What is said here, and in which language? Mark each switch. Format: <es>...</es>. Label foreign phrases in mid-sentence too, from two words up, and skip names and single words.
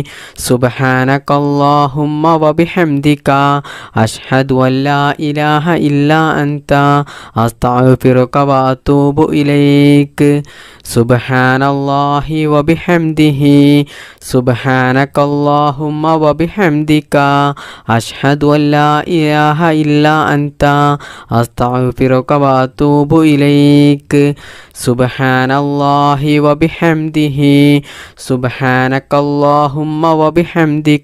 <ar>سبحانك اللهم وبحمدك أشهد أن لا إله إلا أنت أستغفرك وأتوب إليك سبحان الله وبحمده سبحانك اللهم وبحمدك أشهد أن لا إله إلا أنت أستغفرك وأتوب إليك سبحان الله وبحمده سبحانك اللهم وبحمدك</ar>